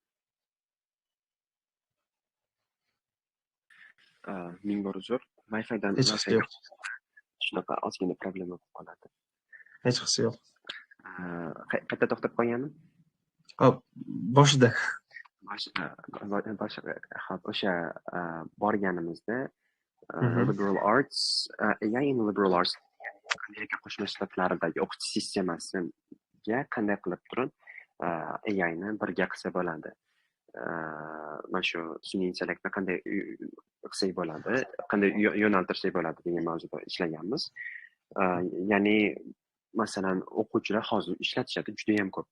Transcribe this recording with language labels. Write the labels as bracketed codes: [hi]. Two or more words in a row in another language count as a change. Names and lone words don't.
[uz] Ming bor uzr. Wi-Fi'dan shunaqa ozgina problema bo'lib qoladi. Hech qisi yo'q. Qayerda to'xtab qolganim? Hop, boshida. Hop, o'sha borganimizda [en] liberal arts, AI in liberal arts [uz] Amerika Qo'shma Shtatlaridagi o'qitish sistemasiga qanday qilib turib AIni birga qilsa bo'ladi. Mana shu sun'iy intellektni qanday qilsak bo'ladi, qanday yo'naltirsak bo'ladi degan mavzuda ishlaganmiz. Ya'ni masalan, o'quvchilar hozir ishlatishadi, juda ham ko'p.